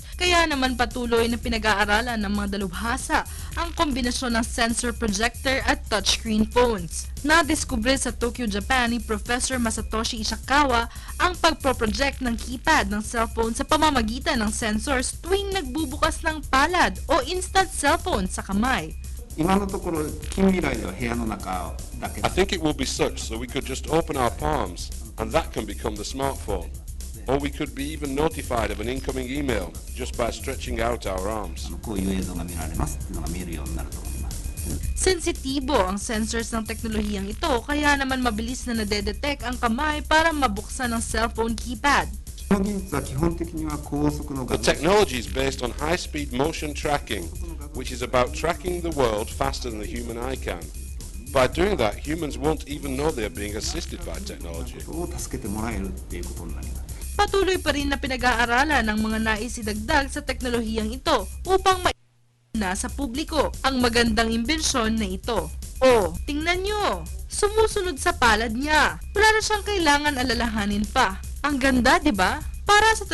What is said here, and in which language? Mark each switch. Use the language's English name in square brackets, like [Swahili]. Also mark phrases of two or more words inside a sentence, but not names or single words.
[Filipino] Kaya naman patuloy na pinag-aaralan ng mga dalubhasa ang kombinasyon ng [English] sensor projector [Filipino] at [English] touchscreen phones. [Filipino] Nadiskubre sa Tokyo, Japan ni Professor Masatoshi Ishikawa ang pagproproject ng keypad ng cellphone sa pamamagitan ng sensors tuwing nagbubukas ng palad o [English] instant cellphone [Filipino] sa kamay. [Japanese] 今のところ近未来では部屋の中だけ [English] I think it will be such that we could just open our palms and that can become the smartphone. Or we could be even notified of an incoming email just by stretching out our arms. [Japanese] こういう映像が見られますっていうのが見えるようになると思います。 [Filipino] Sensitibo ang sensors ng teknolohiyang ito, kaya naman mabilis na nadedetect ang kamay para mabuksan ang [English] cellphone keypad. [Japanese] この技術は基本的には高速の [English] The [Japanese] 画像 [English] technology is based on high-speed motion tracking, which is about tracking the world faster than the human eye can. By doing that, humans won't even know they are being assisted by technology. [Japanese] を助けてもらえるっていうことになります。 [Filipino] Patuloy pa rin na pinag-aaralan ng mga naisidagdag sa teknolohiyang ito upang na sa publiko ang magandang imbensyon na ito. Oh, tingnan nyo! Sumusunod sa palad niya. Wala na siyang kailangan alalahanin pa. Ang ganda, di ba?